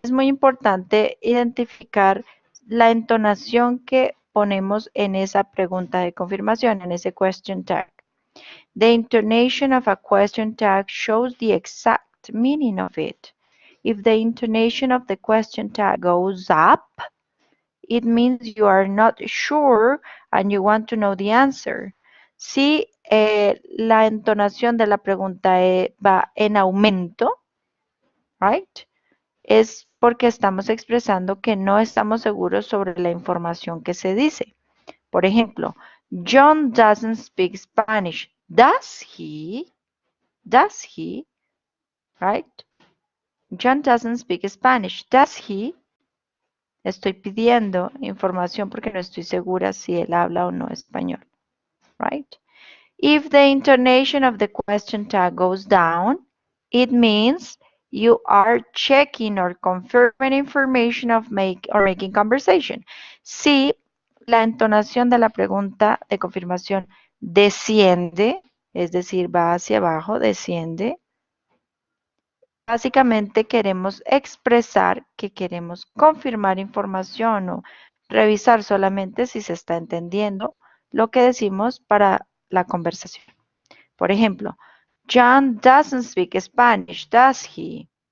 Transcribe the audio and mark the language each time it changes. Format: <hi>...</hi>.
<es>Es muy importante identificar la entonación que ponemos en esa pregunta de confirmación, en ese question tag.</es> <en>The intonation of a question tag shows the exact meaning of it. If the intonation of the question tag goes up, it means you are not sure and you want to know the answer.</en> <es>Si la entonación de la pregunta va en aumento, right? Es porque estamos expresando que no estamos seguros sobre la información que se dice. Por ejemplo,</es> <en>John doesn't speak Spanish. Does he? Does he? Right? John doesn't speak Spanish. Does he?</en> <es>Estoy pidiendo información porque no estoy segura si él habla o no español.</es> <en>Right? If the intonation of the question tag goes down, it means you are checking or confirming information or making conversation.</en> <es>Si la entonación de la pregunta de confirmación desciende, es decir, va hacia abajo, desciende, básicamente queremos expresar que queremos confirmar información o revisar solamente si se está entendiendo lo que decimos para la conversación. Por ejemplo,</es> <en>John doesn't speak Spanish, does he?</en>